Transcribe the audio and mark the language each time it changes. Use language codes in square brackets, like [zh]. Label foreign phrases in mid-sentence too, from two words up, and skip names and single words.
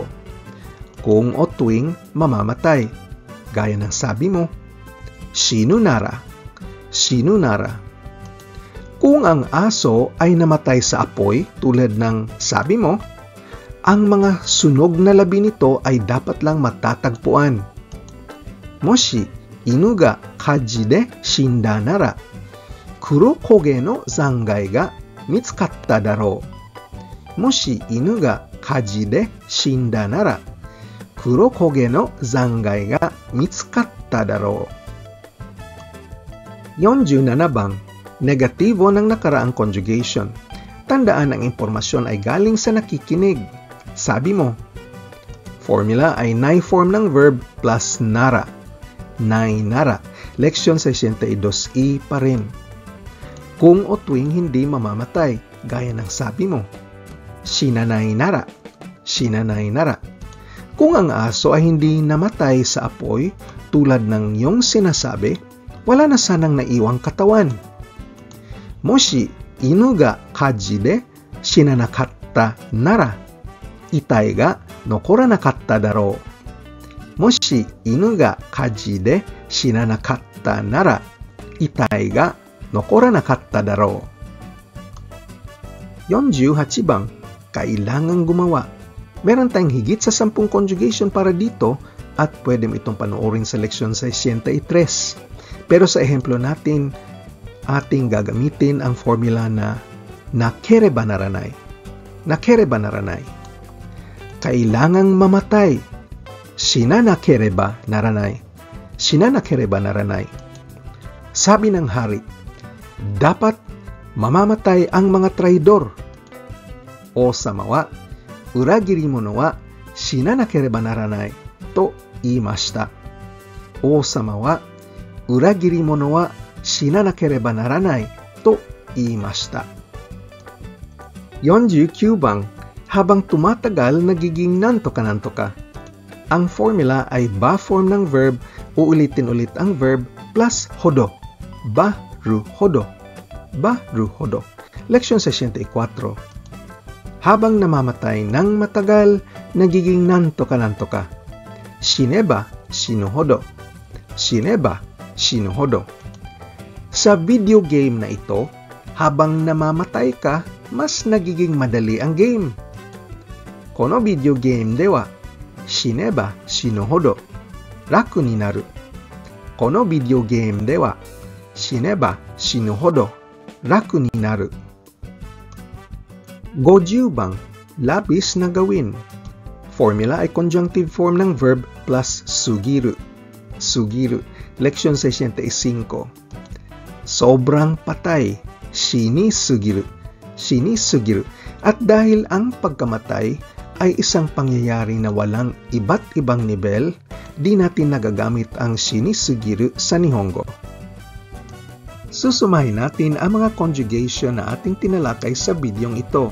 [tl] Kung o tuwing mamamatay, gaya ng sabi mo, [ja] 死ぬなら. 死ぬなら. [tl] Kung ang aso ay namatay sa apoy tulad ng sabi mo, ang mga sunog na labi nito ay dapat lang matatagpuan. [ja] もし犬が火事で死んだなら、黒焦げの残骸が見つかっただろう. もし犬が火事で死んだなら、黒焦げの残骸が見つかっただろう. [tl] 47 bang, negatibo ng nakaraang conjugation. Tandaan ang impormasyon ay galing sa nakikinig. Sabi mo, formula ay nai form ng verb plus nara. [ja] ないなら. [tl] Leksyon 62E pa rin. Kung o tuwing hindi mamamatay, gaya ng sabi mo, [ja] 死なないなら. 死なないなら. [tl] Kung ang aso ay hindi namatay sa apoy, tulad ng iyong sinasabi, wala na sanang naiwang katawan. [ja] もし犬が火事で死ななかったなら、遺体が残らなかっただろう. もし犬が火事で死ななかったなら、遺体が残らなかっただろう. [tl] 48 bang, kailangang gumawa. Meron tayong higit sa 10 conjugation para dito at pwede mo itong panoorin sa leksyon 63. Pero sa ehemplo natin, ating gagamitin ang formula na [ja] なければならない. なければならない. [tl] Kailangang mamatay. [ja] 死ななければならない。死ななければならない. [tl] Sabi ng hari, dapat mamamatay ang mga traidor. [ja] 王様は裏切り者は死ななければならないと言いました. 王様は裏切り者は死ななければならないと言いました. [tl] 49 bang, habang tumatagal nagiging [ja] なんとかなんとか. [tl] Ang formula ay ba form ng verb, uulitin ulit ang verb plus hodo. [ja] ばるほど。ばるほど. [tl] Leksyon 64. Habang namamatay ng matagal, nagiging [ja] なんとかなんとか. 死ねば死ぬほど。死ねば死ぬほど. [tl] Sa video game na ito, habang namamatay ka, mas nagiging madali ang game. [ja] この [en] video game [ja] では、死ねば死ぬほど、楽になる. この [en] video game [ja] では、死ねば死ぬほど、楽になる. [tl] 50 bang, labis na gawin. Formula ay conjunctive form ng verb plus sugiru. [ja] すぎる. [tl] Leksyon 65. Sobrang patay. [ja] 死にすぎる. 死にすぎる. [tl] At dahil ang pagkamatay ay isang pangyayari na walang iba't ibang nivel, di natin nagagamit ang [ja] 死にすぎる [tl] sa Nihongo. Susumahin natin ang mga conjugation na ating tinalakay sa bidyong ito.